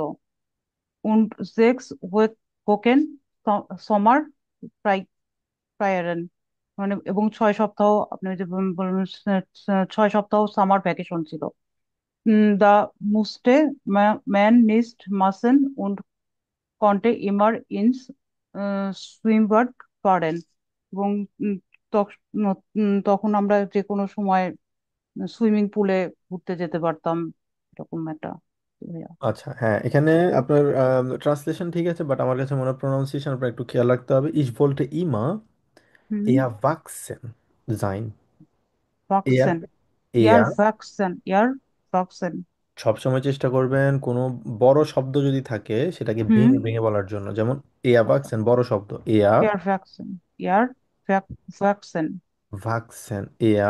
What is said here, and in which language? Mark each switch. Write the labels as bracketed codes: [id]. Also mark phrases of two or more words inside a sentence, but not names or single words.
[de] und sechs Wochen Sommer Ferien, [bn] মানে এবং 6 সপ্তাহ, আপনি ওই যে বললেন 6 সপ্তাহ [en] summer vacation [bn] ছিল। [de] da musste man nichts machen und konnte immer ins Schwimmbad fahren, [bn] এবং তখন আমরা যে কোনো সময় সুইমিং পুলে ঘুরতে যেতে পারতাম, এরকম একটা। আচ্ছা হ্যাঁ, এখানে আপনার ট্রান্সলেশন ঠিক আছে, বাট আমার কাছে মনে হয় প্রোনাউন্সিয়েশন আপনার একটু খেয়াল রাখতে হবে। [de] ich wollte immer হুম। erwachsen sein, এয়ার ওয়াক্সেন, ইয়ার এয়ার ভ্যাকসেন, ইয়ার ভ্যাকসেন। [bn] সবসময় চেষ্টা করবেন কোনো বড় শব্দ যদি থাকে সেটাকে হুম। ভেঙে ভেঙে বলার জন্য, যেমন erwachsen বড় শব্দ, এয়া ইয়ার ভ্যাকসেন, ইয়ার ভ্যাকসেন, ভাক্সেন, এয়া